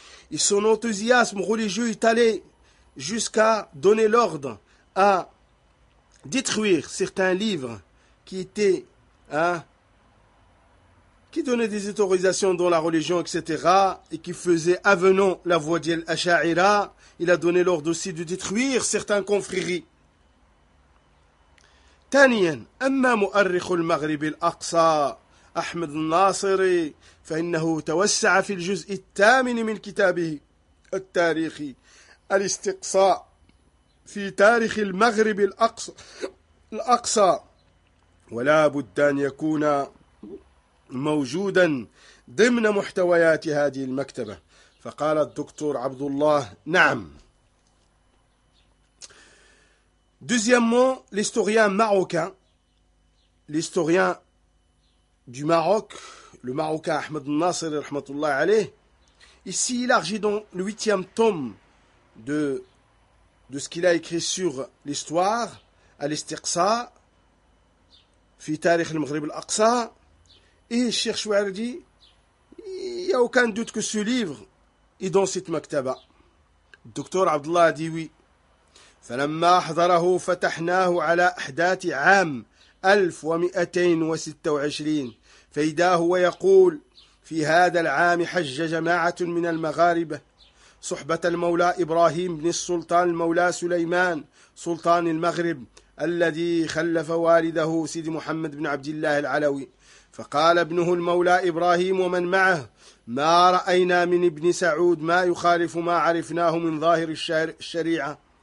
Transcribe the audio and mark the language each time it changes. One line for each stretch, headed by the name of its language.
French: Et son enthousiasme religieux est allé jusqu'à donner l'ordre à détruire certains livres qui étaient, qui donnaient des autorisations dans la religion, etc., et qui faisaient avenant la voie de l'Asha'ira. Il a donné l'ordre aussi de détruire certains confréries.
Arabic: Tanien, amma mu'arrikh al-Maghrib al-Aqsa, أحمد الناصري فإنه توسع في الجزء الثامن من كتابه التاريخي الاستقصاء في تاريخ المغرب الأقصى ولا بد أن يكون موجودا ضمن محتويات هذه المكتبة فقال الدكتور عبد الله نعم.
French: Deuxièmement, l'historien marocain, l'historien du Maroc, le Marocain Ahmed Nasser, rahmatullah alayh, ici il argit dans le huitième tome de ce qu'il a écrit sur l'histoire, Al-Istiqsa, fi tarikh al-Maghrib al-Aqsa, et Cheikh Chouardi, il n'y a aucun doute que ce livre est dans cette maktaba. Le docteur Abdullah a dit oui.
Arabic: فَلَمَّا أَحْضَرَهُ فَتَحْنَاهُ عَلَى أَحْدَاثِ عَامٍ 1226 فإذا هو يقول في هذا العام حج جماعة من المغاربة صحبة المولى إبراهيم بن السلطان المولى سليمان سلطان المغرب الذي خلف والده سيد محمد بن عبد الله العلوي فقال ابنه المولى إبراهيم ومن معه ما رأينا من ابن سعود ما يخالف ما عرفناه من ظاهر الشريعة